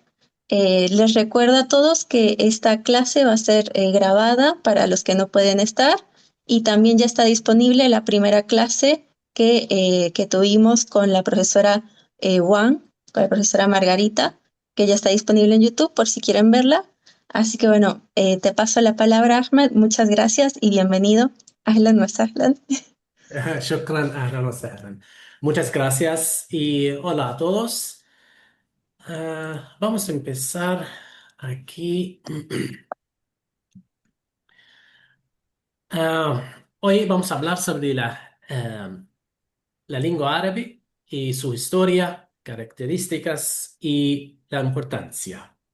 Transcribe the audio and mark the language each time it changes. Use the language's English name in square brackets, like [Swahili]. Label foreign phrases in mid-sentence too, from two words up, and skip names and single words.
[Spanish] Les recuerdo a todos que esta clase va a ser grabada para los que no pueden estar y también ya está disponible la primera clase que tuvimos con la profesora Wang, con la profesora Margarita, que ya está disponible en YouTube por si quieren verla. Así que bueno, te paso la palabra, Ahmad. Muchas gracias y bienvenido. [Arabic] أهلا وسهلا. شكرا أهلا وسهلا. [Spanish] Muchas gracias y hola a todos. Vamos a empezar aquí. Hoy vamos a hablar sobre la lengua árabe y su historia, características y la importancia.